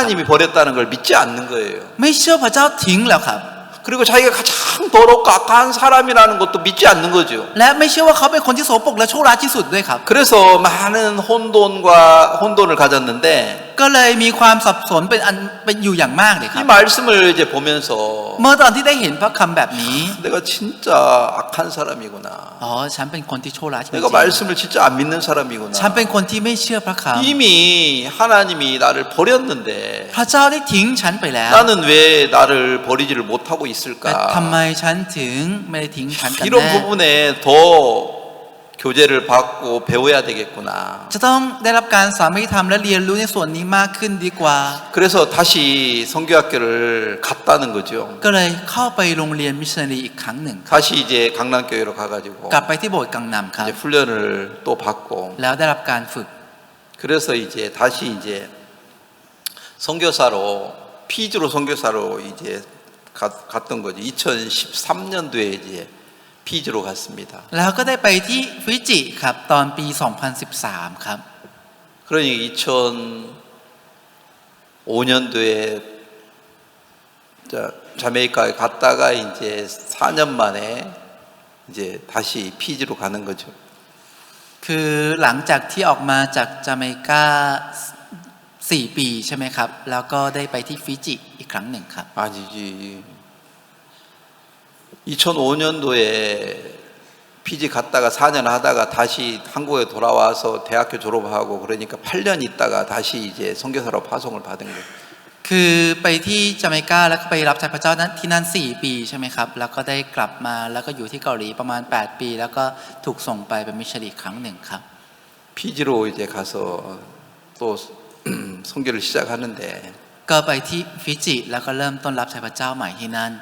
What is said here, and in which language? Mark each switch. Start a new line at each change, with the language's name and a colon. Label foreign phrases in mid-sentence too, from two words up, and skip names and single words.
Korean: 하나님이 버렸다는 걸 믿지 않는 거예요.
Thai: ไม่เชื่อพระเจ้าทิ้งแล้วครับ
Korean: 그리고 자기가 가장 더럽고 악한 사람이라는 것도 믿지 않는 거죠.
Thai: และไม่เชื่อว่าเขาเป็นคนที่โสโปรกและชั่วร้ายที่สุดด้วยครับ
Korean: 그래서 많은 혼돈을 가졌는데
Thai: ก็เลยมีความสับสนเป็นอยู่อย่างมากเลยครั
Korean: 이
Thai: บ
Korean: 말씀을 이제 보면서
Thai: เมื่อตอนที่ได้เห็นพระคำแบบนี้
Korean: 내가 진짜 악한 사람이구나.
Thai: อ๋อฉันเป็นคนที่ชั่วร้ายจริง
Korean: 내가 말씀을 진짜 안 믿는
Thai: ๆ
Korean: 사람이구나.
Thai: ฉันเป็นคนที่ไม่เชื่อพระค
Korean: 이미 하나님이 나를 버렸는데
Thai: ำพระเจ้าได้ทิ้งฉันไปแล้ว
Korean: 나는 왜 나를 버리지를 못하고
Thai: แต่
Korean: 있을까?
Thai: ทำไมฉันถึงไม่ได้ทิ้งฉันกัน
Korean: 이런
Thai: แน่
Korean: 부분에 더 교제를 받고 배워야 되겠구나.
Thai: จะต้องได้รับการสามัคคีธรรมและเรียนรู้ในส่วนนี้มากขึ้นดีกว่า
Korean: 그래서 다시 성교학교를 갔다는 거죠.
Thai: ก็เลยเข้าไปโรงเรียนมิชชันนารีอีกครั้งหนึ่ง
Korean: 다시 이제 강남교회로 가가지고
Thai: กลับไปที่โบสถ์กังนำครับ
Korean: 이제 훈련을 또 받고
Thai: แล้วได้รับการฝึก
Korean: 그래서 이제 다시 이제 선교사로 피주로 선교사로 이제 갔던 거죠. 2013년도에 이제 피주로 갔습니다.
Thai: แล้วก็ได้ไปที่ฟิจิครับตอนปี 2013 ครับ
Korean: 그러니 2005년도에 자메이카에 갔다가 이제 4년 만에 이제 다시 피지로 가는 거죠.
Thai: คือหลังจากที่ออกมาจากจาเมกา4 ปีใช่ไหมครับ แล้วก็ได้ไปที่ฟิจิอีกครั้งหนึ่งครับ
Korean: 아니지. 2005년도에 피지 갔다가 4년 하다가 다시 한국에 돌아와서 대학교 졸업하고 그러니까 8년 있다가 다시 이제 선교사로 파송을 받은 거예요.
Thai: คือไปที่จาเมกาแล้วก็ไปรับใช้พระเจ้านั้นที่นั่น4 ปีใช่ไหมครับ แล้วก็ได้กลับมาแล้วก็อยู่ที่เกาหลีประมาณ8 ปี แล้วก็ถูกส่งไปเป็นมิชชันนารีอีกครั้งหนึ่งครับ
Korean: 피지로 이제 가서 또 선교를 시작하는데
Thai: ก็ไปที่ฟิจิแล้วก็เริ่มต้นรับใช้พระเจ้าใหม่ที่นั่น